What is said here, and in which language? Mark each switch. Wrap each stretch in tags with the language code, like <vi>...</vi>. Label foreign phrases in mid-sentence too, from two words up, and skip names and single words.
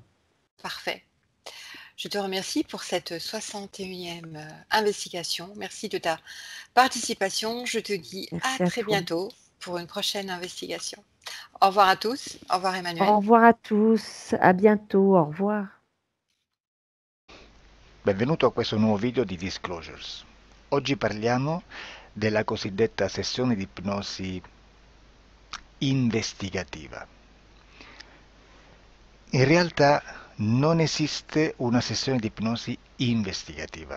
<fr>Parfait. Je te remercie pour cette 61e investigation. Merci de ta participation. Je te dis à Merci à très toi. bientôt pour une prochaine investigation. Au revoir à tous. Au revoir Au Emmanuel. revoir à tous. À bientôt. Au revoir.</fr> <it>Benvenuto a questo nuovo video di Disclosures. Oggi parliamo della cosiddetta sessione di ipnosi investigativa. In realtà non esiste una sessione di ipnosi investigativa.</it>